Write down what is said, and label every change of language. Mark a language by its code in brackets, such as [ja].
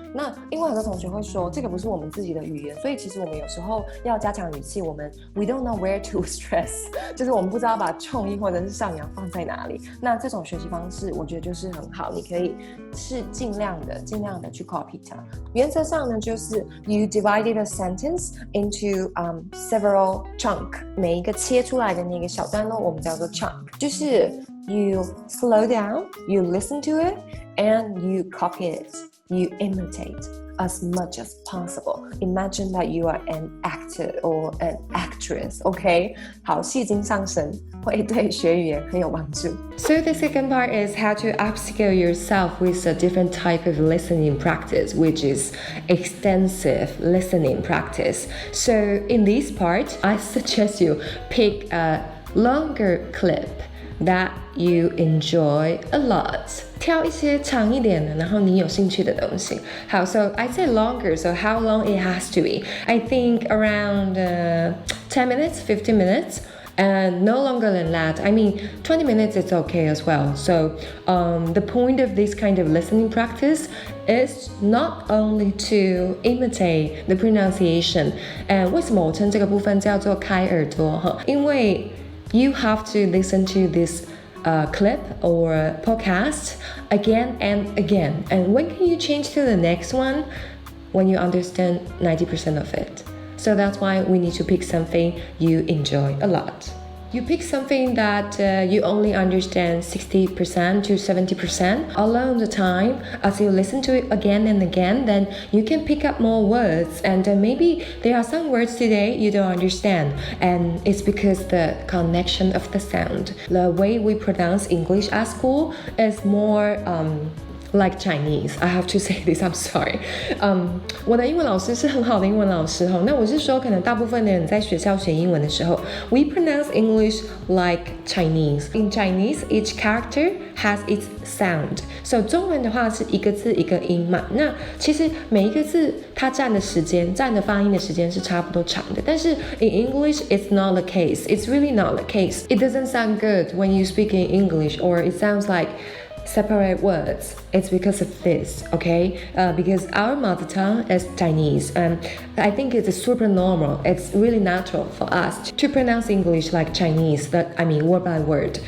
[zh] 那因为很多同学会说这个不是我们自己的语言，所以其实我们有时候要加强语气，我们 [en] we don't know where to stress， [zh] 就是我们不知道把重音或者是上扬放在哪里。那这种学习方式我觉得就是很好，你可以是尽量的去 copy 它。原则上呢就是 [en] you divided a sentence into several chunk， [zh] 每一个切出来的那个小段落我们叫做 [en] chunk， 就是 you slow down， you listen to it and you copy it。You imitate as much as possible. Imagine that you are an actor or an actress, okay? [zh] 好，戏精上身会对学语言很有帮助。 [en] So the second part is how to upskill yourself with a different type of listening practice, which is extensive listening practice. So in this part, I suggest you pick a longer clip that you enjoy a lot. [zh] 挑一些长一点的，然后你有兴趣的东西。 [en] 好 so I say longer, so how long it has to be? I think around 10 minutes, 15 minutes, and no longer than that. I mean, 20 minutes is okay as well. So the point of this kind of listening practice is not only to imitate the pronunciation. [zh] 为什么我称这个部分叫做开耳朵？ [en] 因为you have to listen to this clip or podcast again and again. And when can you change to the next one? When you understand 90% of it. So that's why we need to pick something you enjoy a lot. You pick something that you only understand 60% to 70% along the time. As you listen to it again and again, then you can pick up more words, and maybe there are some words today you don't understand, and it's because the connection of the sound. The way we pronounce English at school is more like Chinese. I have to say this, I'm sorry. [zh] 我的英文老师是很好的英文老师那我是说可能大部分的人在学校学英文的时候 [en] we pronounce English like Chinese. In Chinese, each character has its sound. [zh] So 中文的话是一个字一个音嘛，那其实每一个字它占的发音的时间是差不多长的，但是 [en] in English it's not the case. It's really not the case. It doesn't sound good when you speak in English, or it sounds like separate words. It's because of this, okay? Because our mother tongue is Chinese, and I think it's super normal. It's really natural for us to pronounce English like Chinese, word by word.